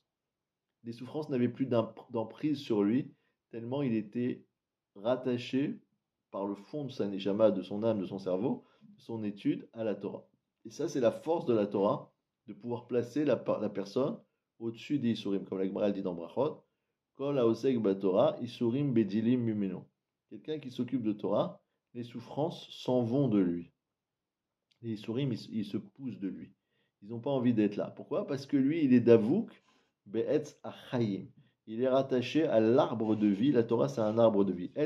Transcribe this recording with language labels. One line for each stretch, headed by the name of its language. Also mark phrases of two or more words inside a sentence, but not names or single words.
French: Les souffrances n'avaient plus d'emprise sur lui tellement il était rattaché par le fond de sa neshama, de son âme, de son cerveau, de son étude à la Torah. Et ça, c'est la force de la Torah, de pouvoir placer la personne au-dessus des Isurim, comme la Gemara dit dans Brachot,
Hebrew: כל העוסק בתורה, ייסורין בדלים ממנו.
French: Quelqu'un qui s'occupe de Torah, les souffrances s'en vont de lui. Les Isurim, ils se poussent de lui. Ils n'ont pas envie d'être là. Pourquoi? Parce que lui, il est
Hebrew: דבוק, בעץ החיים.
French: Il est rattaché à l'arbre de vie. La Torah, c'est un arbre de vie.